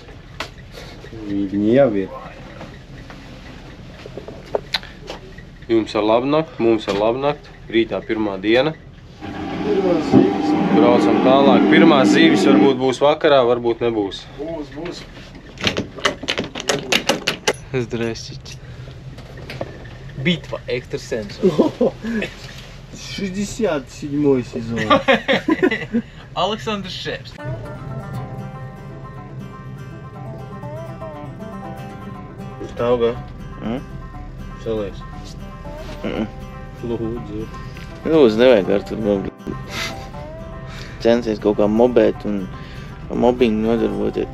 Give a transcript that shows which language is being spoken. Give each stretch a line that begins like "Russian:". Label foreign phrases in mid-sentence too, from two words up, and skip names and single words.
Latvian: Viņi jau ir. Jums ar labu nakti, mums ar labu nakti. Rītā pirmā diena. Braucam tālāk. Pirmās zīves varbūt būs vakarā, varbūt nebūs. Būs.
Russian: Здрасте. Битва экстрасенсов. 67 сезон. Александр Шепс.
Latvian: Taugā? Salies. Lūdzu. Lūdzu, nevajag ar tur censies kaut kā mobēt un mobbingu nodarboties.